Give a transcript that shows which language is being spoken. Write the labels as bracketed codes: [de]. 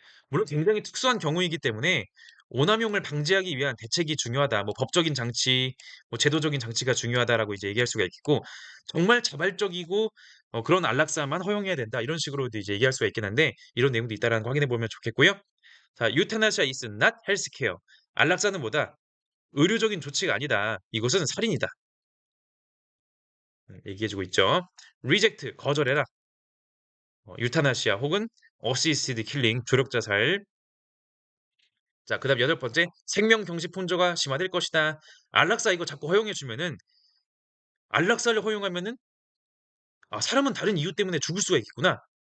[ko] 물론 굉장히 특수한 경우이기 때문에 '오남용을 방지하기 위한 대책이 중요하다.' 뭐 '법적인 장치, 뭐 제도적인 장치가 중요하다.'라고 이제 얘기할 수가 있겠고 정말 자발적이고 '그런 안락사만 허용해야 된다.' 이런 식으로도 이제 얘기할 수가 있긴 한데 이런 내용도 있다라는 거 확인해 보면 좋겠고요. [en] 자, 유타나시아 is not healthcare. [ko] 안락사는 뭐다? 의료적인 조치가 아니다. 이것은 살인이다. 얘기해 주고 있죠. reject 거절해라. 유타나시아 혹은 [en] assisted killing [ko] 조력 자살. 자, 그다음 여덟 번째, 생명 경시 풍조가 심화될 것이다. 안락사 이거 자꾸 허용해 주면은 안락사를 허용하면은 '아, 사람은 다른 이유 때문에 죽을 수가 있겠구나.